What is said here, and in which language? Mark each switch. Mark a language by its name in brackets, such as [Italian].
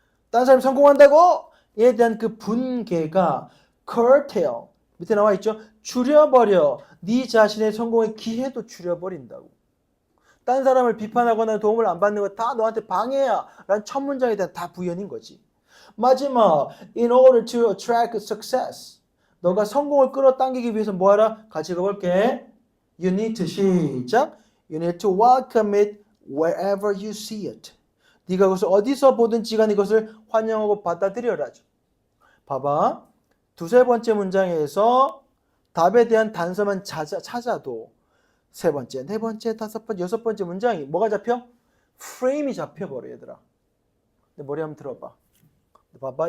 [Korean] 다른 사람이 성공한다고? 에 대한 그 분개가 curtail. 밑에 나와 있죠? 줄여버려. 네 자신의 성공의 기회도 줄여버린다고. 딴 사람을 비판하거나 도움을 안 받는 거 다 너한테 방해야 라는 첫 문장에 대한 다 부연인 거지. [English] 마지막, in order to attract success. [Korean] 너가 성공을 끌어당기기 위해서 뭐하라? 같이 읽어볼게. [English] You need to [Korean] 시작. [English] You need to welcome it wherever you see it. [Korean] 네가 그것을 어디서 보든지 간에 이것을 환영하고 받아들여라. 봐봐. 두세 번째 문장에서 답에 대한 단서만 찾아도 세 번째, 네 번째, 다섯 번째, 여섯 번째 문장이 뭐가 잡혀? 프레임이 잡혀버려 얘들아. 내 머리 한번 들어봐. 봐봐.